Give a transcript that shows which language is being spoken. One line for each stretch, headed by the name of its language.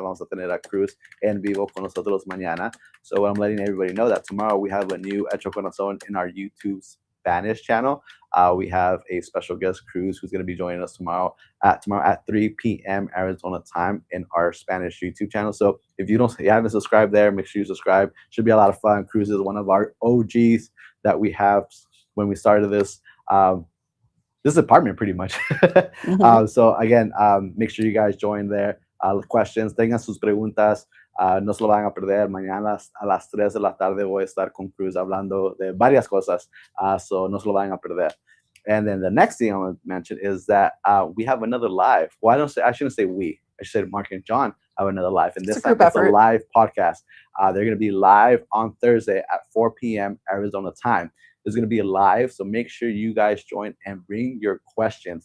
Spanish: Vamos a tener a Cruz en vivo con nosotros mañana.
English: So I'm letting everybody know that tomorrow we have a new Hecho con Razón in our YouTube Spanish channel. We have a special guest, Cruz, who's going to be joining us tomorrow at 3 p.m. Arizona time in our Spanish YouTube channel. So if you haven't subscribed there, make sure you subscribe. Should be a lot of fun. Cruz is one of our OGs that we have when we started this apartment pretty much. So again, make sure you guys join there.
Spanish: questions, tengan sus preguntas. No se lo van a perder. Mañana a las 3 de la tarde voy a estar con Cruz hablando de varias cosas. So no se lo van a perder.
English: And then the next thing I want to mention is that we have another live. Well, I shouldn't say we. I should say Mark and John have another live. And this time it's a live podcast. They're going to be live on Thursday at 4 p.m. Arizona time. It's going to be live, so make sure you guys join and bring your questions.